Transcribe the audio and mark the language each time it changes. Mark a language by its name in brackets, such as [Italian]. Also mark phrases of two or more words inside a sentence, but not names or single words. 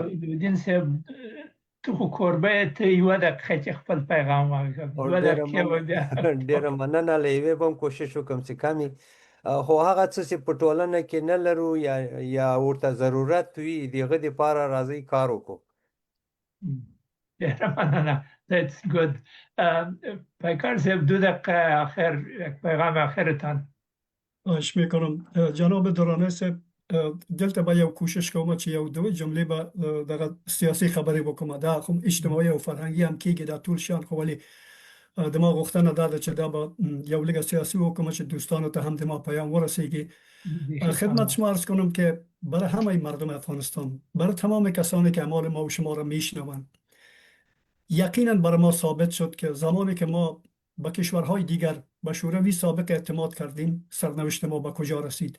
[Pashto] نورالدین صاحب تو خو کوربه ته یوه دقیقه چې خپل پیغام وکړه. ډېره مننه. له یوې به هم کوشش وکړم چې کمې خو هغه څه چې په ټولنه کې نه لرو یا ورته ضرورت وي د هغه دپاره راځئ کار وکړو. ډېره مننه. [English] That's good. [Persian] پیکار صاحب 2 دقیقه آخر یک پیغام آخرتان. خواهش میکنم. [Pashto] جناب درانه صاحب دلته به یو کوشش کوم چې یو دوه جملې به دغه سیاسي خبرې وکړم. دا خو اجتماعي او فرهنګي هم کېږي دا ټول شیان، خو ولې د ما غوښتنه دا ده چې دا به یو لږه سیاسی وکړم چې دوستانو ته هم د ما پیام ورسیږي. [Persian] خدمت شما عرض کنم که برای همه مردم افغانستان، برای تمام کسانی که اعمال ما و شما را میشنوند، یقینا برای ما ثابت شد که زمانی که ما به کشورهای دیگر به شوروی سابق اعتماد کردیم سرنوشت ما به کجا رسید.